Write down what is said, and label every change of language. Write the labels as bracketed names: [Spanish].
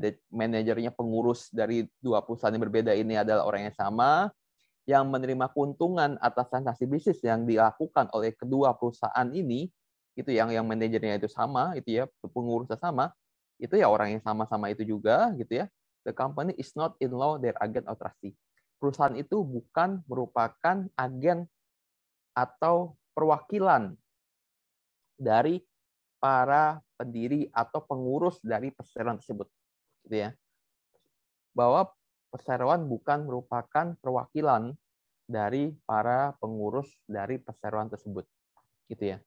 [Indonesian] Manajernya, pengurus dari dua perusahaan yang berbeda ini adalah orang yang sama, yang menerima keuntungan atas transaksi bisnis yang dilakukan oleh kedua perusahaan ini, itu yang manajernya itu sama, itu ya, pengurusnya sama, itu ya orang yang sama-sama itu juga gitu ya. [English] The company is not in law their agent or trustee. [Indonesian] Perusahaan itu bukan merupakan agen atau perwakilan dari para pendiri atau pengurus dari perseroan tersebut, gitu ya. Bahwa perseroan bukan merupakan perwakilan dari para pengurus dari perseroan tersebut, gitu ya.